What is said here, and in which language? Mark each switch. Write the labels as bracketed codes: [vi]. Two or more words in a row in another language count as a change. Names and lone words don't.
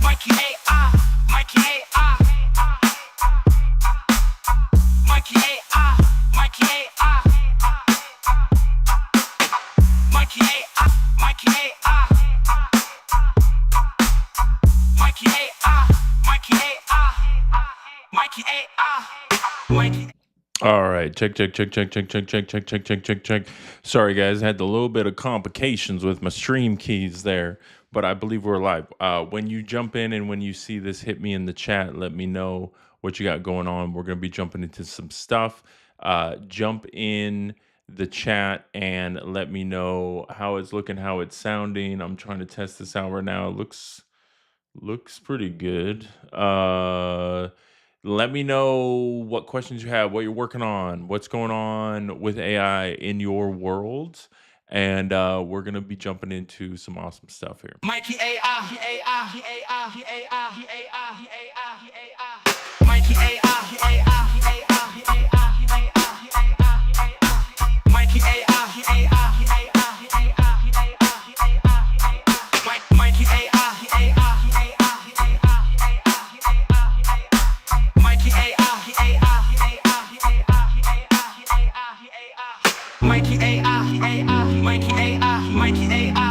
[en] Mikey AI, Mikey AI, Mikey AI, Mikey AI, Mikey AI, Mikey AI, Mikey AI, Mikey AI, Mikey AI, Mikey. All right, check. Sorry, guys, I had a little bit of complications with my stream keys there, but I believe we're live. When you jump in and when you see this, hit me in the chat. Let me know what you got going on. We're gonna be jumping into some stuff. Jump in the chat and let me know how it's looking, how it's sounding. I'm trying to test this out right now. It looks pretty good. Let me know what questions you have, what you're working on, what's going on with AI in your world. And we're going to be jumping into some awesome stuff here. Mikey AI, AI, AI, AI, AI, AI, Mikey AI, AI, AI, AI, Mikey AI, AI, Mikey AI, Mikey Mikey AI, Mikey AI, Mikey AI,